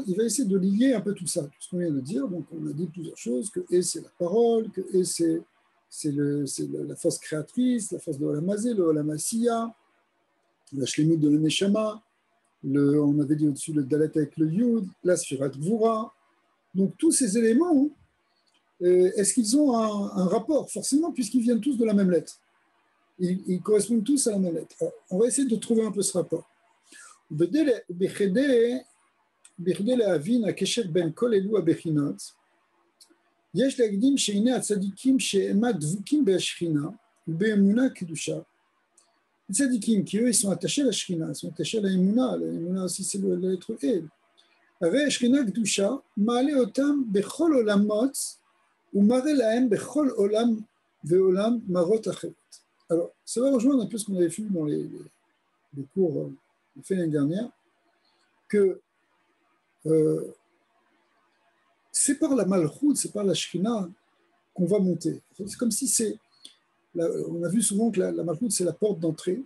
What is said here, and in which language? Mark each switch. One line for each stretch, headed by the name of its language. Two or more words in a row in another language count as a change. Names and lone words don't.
French: Il va essayer de lier un peu tout ça, tout ce qu'on vient de dire. Donc, on a dit plusieurs choses, que E, c'est la parole, que E, c'est la force créatrice, la force de
Hebrew: עולם הזה,
French: le
Hebrew: עולם העשיה,
French: la Shlemut de la Neshama, on avait dit au-dessus le Dalet avec le Yud, la
Hebrew: ספירת גבורה.
French: Donc tous ces éléments, est-ce qu'ils ont un rapport? Forcément, puisqu'ils viennent tous de la même lettre. Ils correspondent tous à la même lettre. Alors, on va essayer de trouver un peu ce rapport.
Hebrew: בכדי להבין הקשר בין כל אלו הבחינות, יש להקדים שהנה הצדיקים שאימה דבוקים בהשכינה ובאמונה קדושה. הצדיקים, כי
French: eux, ils sont attachés à la Shrina, ils sont attachés à la Emouna aussi c'est la lettre E.
Hebrew: הרי השכינה קדושה מעלה אותם בכל עולמות ומראה להם בכל עולם ועולם מראות אחרות.
French: Alors, ça va rejoindre un peu ce qu'on avait vu dans les cours fait l'année dernière, que c'est par la Malchut, c'est par la Shrina qu'on va monter. C'est comme si on a vu souvent que la Malchut, c'est la porte d'entrée.